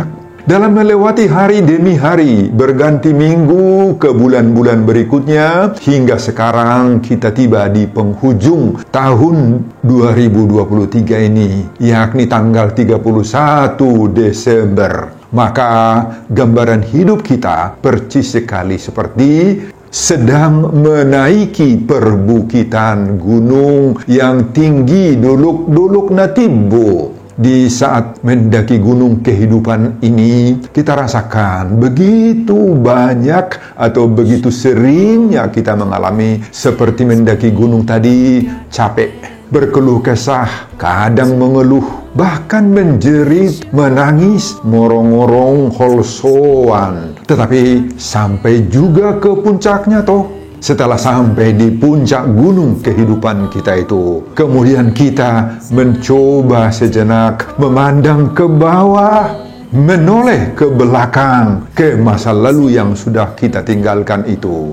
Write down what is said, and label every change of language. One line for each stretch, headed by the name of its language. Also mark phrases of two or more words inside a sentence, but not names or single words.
Indonesian: Dalam melewati hari demi hari, berganti minggu ke bulan-bulan berikutnya, hingga sekarang kita tiba di penghujung tahun 2023 ini, yakni tanggal 31 Desember. Maka gambaran hidup kita percis sekali seperti sedang menaiki perbukitan gunung yang tinggi
Batak Toba: dolok-dolok Natibo.
Indonesian: Di saat mendaki gunung kehidupan ini, kita rasakan begitu banyak atau begitu seringnya kita mengalami seperti mendaki gunung tadi, capek, berkeluh kesah, kadang mengeluh, bahkan menjerit, menangis,
Batak Toba: morong-morong, holsoan.
Indonesian: Tetapi sampai juga ke puncaknya toh. Setelah sampai di puncak gunung kehidupan kita itu, kemudian kita mencoba sejenak memandang ke bawah, menoleh ke belakang, ke masa lalu yang sudah kita tinggalkan itu.